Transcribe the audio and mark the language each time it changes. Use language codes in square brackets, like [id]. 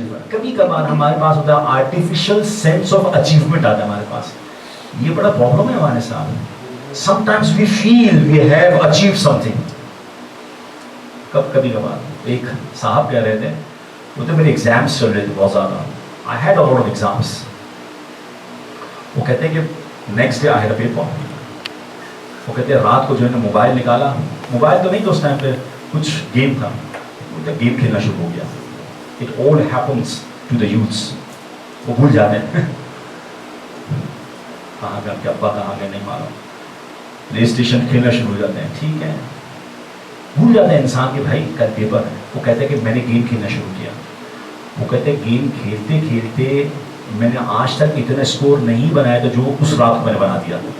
[ur] کبھی کبھار ہمارے پاس ہوتا ہے [en] artificial sense of achievement [ur] آتا ہے ہمارے پاس. یہ بڑا پرابلم ہے ہمارے ساتھ. [en] Sometimes we feel we have achieved something. [ur] کبھی کبھار ایک صاحب کہہ رہے تھے, وہ تو میرے ایگزامس چل رہے تھے بہت زیادہ. [en] I had a lot of exams. [ur] وہ کہتے ہیں کہ [en] Next day I had a paper. [ur] وہ کہتے ہیں رات کو جو ہے نا موبائل نکالا, موبائل تو نہیں تو اس ٹائم پہ کچھ گیم تھا, گیم کھیلنا شروع ہو گیا. [en] It all happens to the youths. [ur] وہ بھول جاتے ہیں کہاں گئے, کہ ابا کہاں گئے نہیں معلوم, پلے اسٹیشن کھیلنا شروع ہو جاتے ہیں. ٹھیک ہے, بھول جاتے ہیں انسان کہ بھائی کل پیپر ہے. وہ کہتے ہیں کہ میں نے گیم کھیلنا شروع کیا. وہ کہتے ہیں گیم کھیلتے کھیلتے میں نے آج تک اتنا اسکور نہیں بنایا تھا جو اس رات کو میں نے بنا دیا.